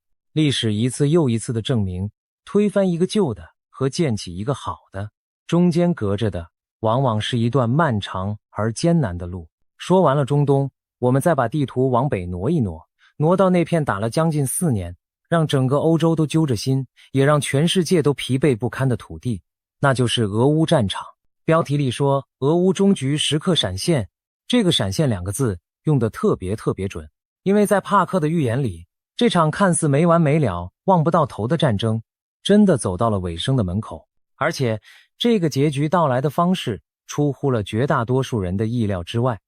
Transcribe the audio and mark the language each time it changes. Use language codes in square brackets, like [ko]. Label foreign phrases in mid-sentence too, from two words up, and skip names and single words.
[zh] 歷史一次又一次的證明，推翻一個舊的和建起一個好的，中間隔着的往往是一段漫長而艱難的路。說完了中東，我們再把地圖往北挪一挪，挪到那片打了将近4年， 讓整個歐洲都揪着心，也讓全世界都疲憊不堪的土地，那就是俄烏戰場。標題裡說俄烏終局時刻閃現，這個閃現兩個字用得特別準，因為在帕克的預言裡，這場看似沒完沒了、望不到頭的戰爭真的走到了尾聲的門口，而且這個結局到來的方式出乎了絕大多數人的意料之外。